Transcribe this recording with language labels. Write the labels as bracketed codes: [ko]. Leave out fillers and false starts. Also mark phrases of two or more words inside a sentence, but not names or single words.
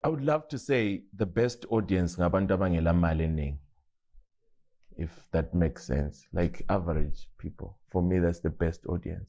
[en] I would love to say the best audience [nd] ngabantu abangela mali eningi, [en] if that makes sense. Like average people. For me, that's the best audience.